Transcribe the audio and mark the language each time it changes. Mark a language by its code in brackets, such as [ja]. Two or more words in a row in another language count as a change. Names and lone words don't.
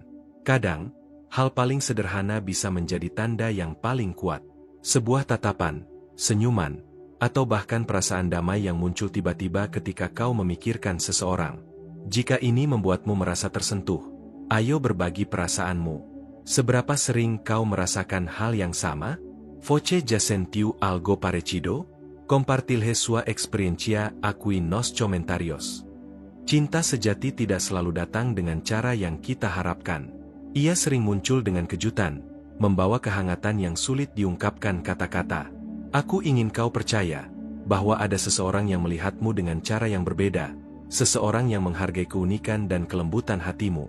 [id] Kadang, hal paling sederhana bisa menjadi tanda yang paling kuat. Sebuah tatapan, senyuman, atau bahkan perasaan damai yang muncul tiba-tiba ketika kau memikirkan seseorang. Jika ini membuatmu merasa tersentuh, ayo berbagi perasaanmu. Seberapa sering kau merasakan hal yang sama? [pt] Voce já sentiu algo parecido? Compartilhe sua experiencia aquí nos comentarios. [id] Cinta sejati tidak selalu datang dengan cara yang kita harapkan. Ia sering muncul dengan kejutan, membawa kehangatan yang sulit diungkapkan kata-kata. Aku ingin kau percaya, bahwa ada seseorang yang melihatmu dengan cara yang berbeda, seseorang yang menghargai keunikan dan kelembutan hatimu.